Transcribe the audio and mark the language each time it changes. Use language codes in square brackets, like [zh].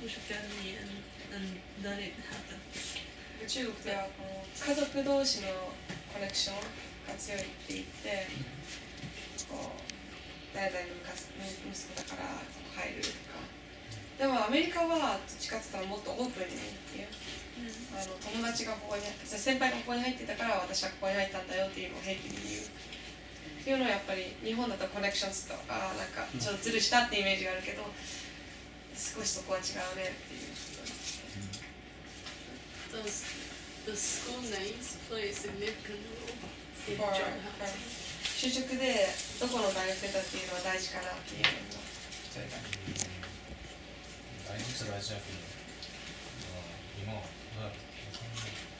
[en] You should get me, and then it happens. [ja] 中国ではこの家族同士のコネクションが強いって言ってこう誰々の息子だから入るとかでもアメリカはどっちかって言ったらもっとオープンにっていう友達がここに先輩がここに入ってたから私はここに入ったんだよっていうのを平気に言うっていうのはやっぱり日本だとコネクションするとなんかちょっとズルしたってイメージがあるけど少しそこは違うねっていう。 [en] The school names play a significant role in For job hunting. [ja] 就職でどこの大学出たっていうのは大事かなっていうのもそれが大事っちゃ大事だけど、今はわかんない。